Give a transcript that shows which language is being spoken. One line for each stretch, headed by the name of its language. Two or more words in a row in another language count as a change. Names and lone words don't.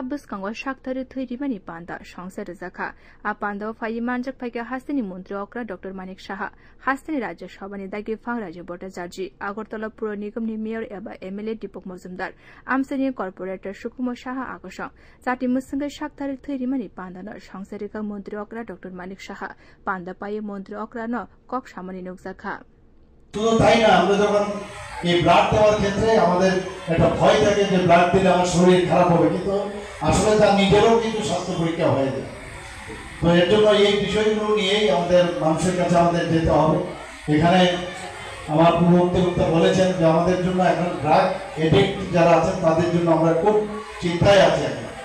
Kok Borok: बुस्कांगो शाक्थारि थैरिमानि पान्दा संसार जाखा आ पान्दा फाइ मानजक फाइका हास्तिनि मन्त्री अक्रा डाक्टर मानिक शाह हास्तिनि राज्य सभानि दागे फां राज्य भट्टाचार्य আগরতলা पुर निगमनि मेयर एबा एमएलए दीपक मजुमदार आमसनि कर्पोरेटर सुकुमार शाह आकर्षण चाटी मुसंगे शाक्थारि थैरिमानि पान्दा संसारिका मन्त्री अक्रा डाक्टर मानिक शाह पान्दा पाए मन्त्री अक्रा न কক সামনে নকজাখা
Bangla: শুধু তাই না আমরা যখন এই ব্লাড দেওয়ার ক্ষেত্রে আমাদের একটা ভয় থাকে যে ব্লাড দিলে আমার শরীর খারাপ হবে কিন্তু আসলে তার নিজেরও কিন্তু স্বাস্থ্য পরীক্ষা হয়ে যায় তো এর জন্য এই বিষয়গুলো নিয়েই আমাদের মানুষের কাছে আমাদের যেতে হবে এখানে আমার পূর্ববর্তী বলেছেন যে আমাদের জন্য এখন ড্রাগ এডিক্ট যারা আছেন তাদের জন্য আমরা খুব চিন্তায় আছি এখন